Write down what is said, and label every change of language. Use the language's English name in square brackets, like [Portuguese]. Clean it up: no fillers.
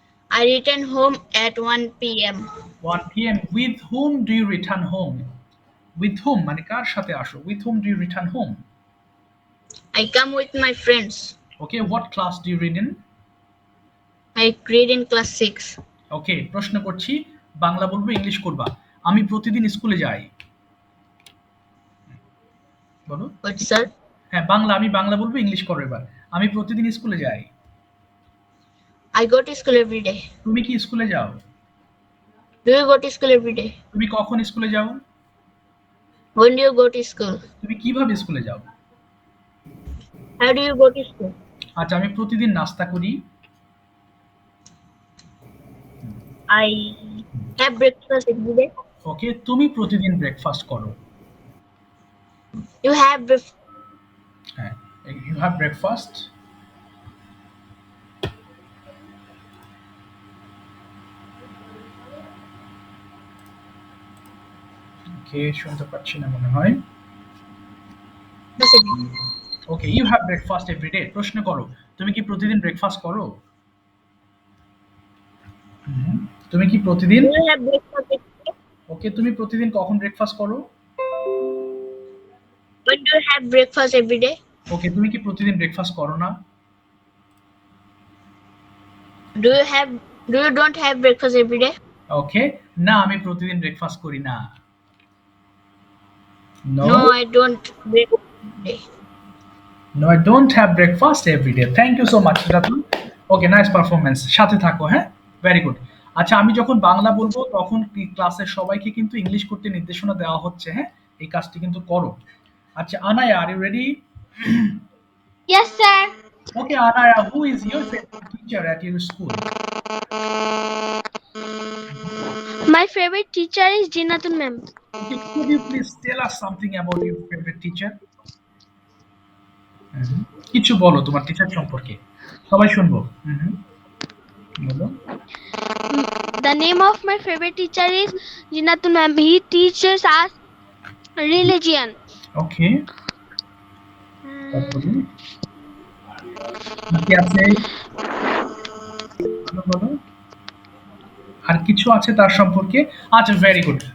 [English] I return home at 1 p.m. 1 p.m. With whom do you return home? With whom? [Bangla] মানে কার সাথে আসো? [English] With whom do you return home? I come with my friends. Okay, what class do you read in? I grade in class 6. [Bangla] ওকে, প্রশ্ন করছি, বাংলা বলবো, English করবা। আমি প্রতিদিন স্কুলে যাই। বলো। [English] What, sir? [Bangla] হ্যাঁ, আমি বাংলা বলবো, ইংলিশ করো এবার। আমি প্রতিদিন স্কুলে যাই। [English] I go to school every day. [Bangla] তুমি কি স্কুলে যাও? [English] Do you go to school every day? [Bangla] তুমি কখন স্কুলে যাও? [English] When do you go to school? [Bangla] তুমি কিভাবে স্কুলে যাও? [English] How do you go to school? [Bangla] আচ্ছা, আমি প্রতিদিন নাস্তা করি। [English] I have breakfast every day. [Bangla] ওকে, তুমি প্রতিদিন ব্রেকফাস্ট করো। [English] You have হ্যাঁ, you have breakfast. [Bangla] কে শুনতে পাচ্ছি না মনে হয়। [English] Okay, you have breakfast every day. [Bangla] প্রশ্ন করো, তুমি কি প্রতিদিন ব্রেকফাস্ট করো? হুম, তুমি কি প্রতিদিন, ওকে, তুমি প্রতিদিন কখন ব্রেকফাস্ট করো? [English] When do you have breakfast every day? [Bangla] ওকে, তুমি কি প্রতিদিন ব্রেকফাস্ট করো না? [English] Do you don't have breakfast every day? [Bangla] ওকে, না আমি প্রতিদিন ব্রেকফাস্ট করি না। [English] No, I don't breakfast every day. No, I don't have breakfast every day. Thank you so much, Ratul. Okay, nice performance. [Bangla] সাথে থাকো, হ্যাঁ? [English] Very good. [Bangla] আচ্ছা, আমি যখন বাংলা বলবো তখন ক্লাসের সবাইকে কিন্তু ইংলিশ করতে নির্দেশনা দেওয়া হচ্ছে, হ্যাঁ? এই কাজটি কিন্তু করো। আচ্ছা, Anaya, [English] Are you ready? Yes, sir. Okay, Anaya, who is your favorite teacher at your school? My favorite teacher is Jinatun ma'am. Okay, could you please tell us something about your favorite teacher? [Bangla] কিছু বলো তোমার teacher সম্পর্কে, সবাই শুনবো। বলো। [English] The name of my favorite teacher is Jinatun ma'am. He teaches us religion. [Bangla] ওকে, তারপরে কি আছে? বলো বলো। আর কিছু আছে তার সম্পর্কে? আচ্ছা, [English] Very good.